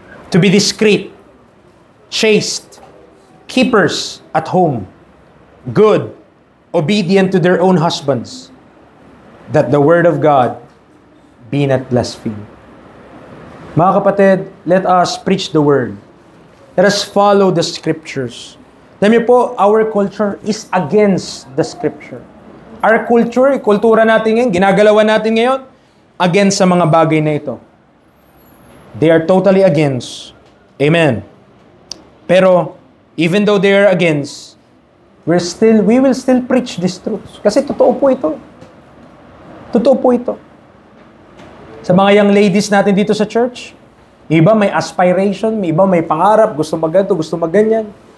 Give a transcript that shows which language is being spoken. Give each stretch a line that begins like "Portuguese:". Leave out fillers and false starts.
English: to be discreet, chaste, keepers at home, good, obedient to their own husbands, that the word of God be not blasphemed.
Filipino: Mga kapatid,
English: let us preach the word. Let us follow the scriptures.
Filipino: Alam niyo po,
English: our culture is against the scripture. Our culture,
Filipino: kultura natin ngayon, ginagalawan natin ngayon, against sa mga bagay na ito.
English: They are totally against. Amen. Pero, even though they are against, we will still preach these truths.
Filipino: Kasi totoo po ito. Totoo po ito. Sa mga young ladies natin dito sa church, iba may aspiration, may iba may pangarap, gusto magganto, gusto magganyan.